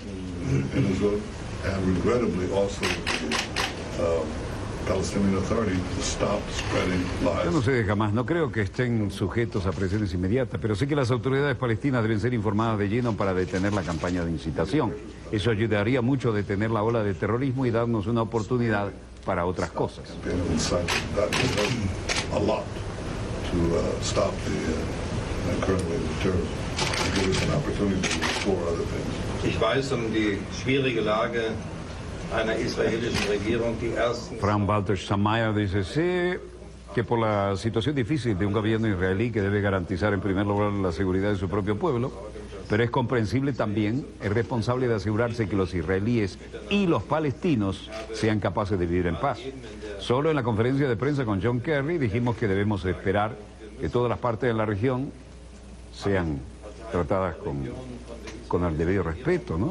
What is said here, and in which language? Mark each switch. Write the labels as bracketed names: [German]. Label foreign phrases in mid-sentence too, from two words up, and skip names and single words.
[Spanish] Yo no sé de Hamas, no creo que estén sujetos a presiones inmediatas, pero sé que las autoridades palestinas deben ser informadas de lleno para detener la campaña de incitación. Eso ayudaría mucho a detener la ola de terrorismo y darnos una oportunidad para otras cosas. [German] Ich weiß die schwierige Lage einer israelischen Regierung, die ersten... [Spanish] Frank-Walter Steinmeier dice: sí, que por la situación difícil de un gobierno israelí que debe garantizar en primer lugar la seguridad de su propio pueblo, pero es comprensible también, es responsable de asegurarse que los israelíes y los palestinos sean capaces de vivir en paz. Solo en la conferencia de prensa con John Kerry dijimos que debemos esperar que todas las partes de la región sean tratadas con el debido respeto, ¿no?